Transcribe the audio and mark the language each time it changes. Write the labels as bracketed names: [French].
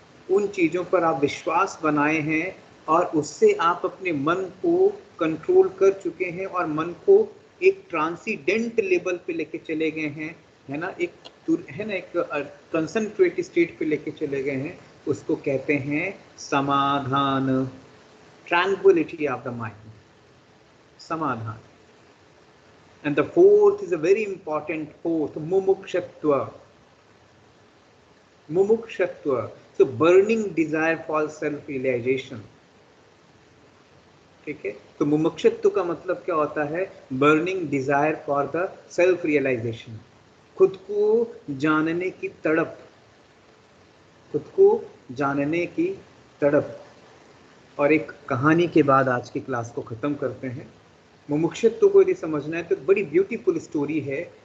[Hindi] उन चीज़ों पर आप विश्वास बनाए हैं और उससे आप अपने मन को कंट्रोल कर चुके हैं और मन को एक ट्रांसीडेंट लेवल पे लेके चले गए हैं, है ना, एक है ना, एक कंसंट्रेट स्टेट पे लेके चले गए हैं, उसको कहते हैं समाधान, [English] tranquillity of the mind, [Hindi] समाधान। [English] And the fourth is a very important fourth, mumukshatva. Mumukshatva, so burning desire for self-realization, [Hindi] ठीक है। तो मुमुक्षत्व का मतलब क्या होता है? [English] burning desire for the self realisation, [Hindi] खुद को जानने की तड़प, खुद को जानने की तड़प। और एक कहानी के बाद आज की क्लास को ख़त्म करते हैं। मुमुक्षत्व को यदि समझना है तो बड़ी ब्यूटीफुल स्टोरी है।